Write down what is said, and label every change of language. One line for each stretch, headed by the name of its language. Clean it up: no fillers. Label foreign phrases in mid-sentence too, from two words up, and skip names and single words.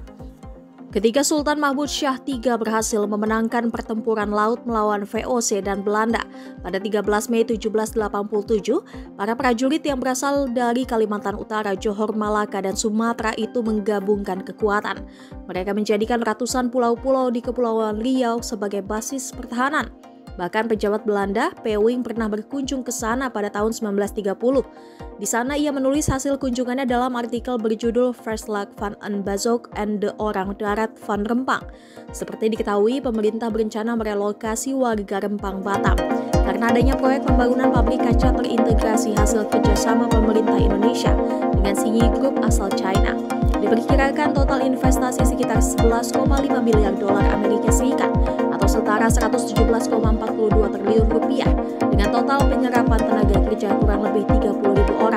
Indonesian: Ketika Sultan Mahmud Syah III berhasil memenangkan pertempuran laut melawan VOC dan Belanda pada 13 Mei 1787, para prajurit yang berasal dari Kalimantan Utara, Johor, Malaka, dan Sumatera itu menggabungkan kekuatan. Mereka menjadikan ratusan pulau-pulau di Kepulauan Riau sebagai basis pertahanan. Bahkan pejabat Belanda, Pewing, pernah berkunjung ke sana pada tahun 1930. Di sana ia menulis hasil kunjungannya dalam artikel berjudul Verslag van een Bazok en de Orang Darat van Rempang. Seperti diketahui, pemerintah berencana merelokasi warga Rempang Batam karena adanya proyek pembangunan pabrik kaca terintegrasi hasil kerjasama pemerintah Indonesia dengan Xinyi Group asal China. Diperkirakan total investasi sekitar 11,5 miliar dolar Amerika Serikat atau setara 117,42 triliun rupiah dengan total penyerapan tenaga kerja kurang lebih 30.000 orang.